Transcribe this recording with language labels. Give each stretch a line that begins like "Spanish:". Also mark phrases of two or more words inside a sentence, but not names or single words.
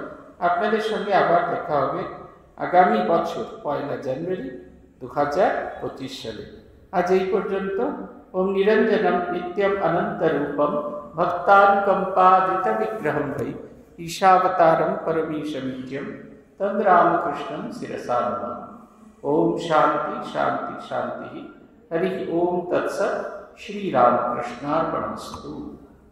Bangla: আপনাদের সঙ্গে আবার দেখা হবে আগামী বছর 1 জানুয়ারি 2025 সালে। আজ এই পর্যন্ত।
Sanskrit: ওম নিরঞ্জনম নিত্যম অনন্ত রূপম ভক্তানুকম্পাদিত বিগ্রহম ভৈ ঈশাবতারম পরমেশমিত্যম তম রামকৃষ্ণম শিরসা নমামि। ओम शांति शांति शांति। हरि ओम तत्सत्। श्री रामकृष्णार्पणमस्तु।